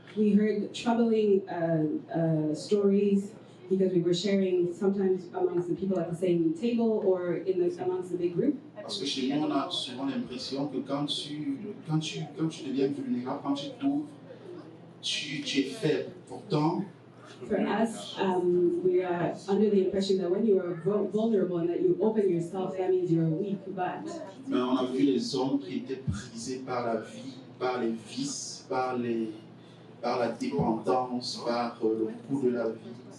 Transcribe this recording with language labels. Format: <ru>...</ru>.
<en>We heard troubling stories because we were sharing sometimes amongst the people at the same table or amongst the big group.</en> <fr>Parce que chez nous, on a souvent l'impression que quand tu deviens vulnérable, quand tu t'ouvres, tu es faible. Pourtant,</fr> <en>For us, we are under the impression that when you are vulnerable and that you open yourself, that means you're weak. But</en> <fr>on a vu les hommes qui étaient brisés par la vie, par les vices, par la dépendance, par le coût de la vie.</fr>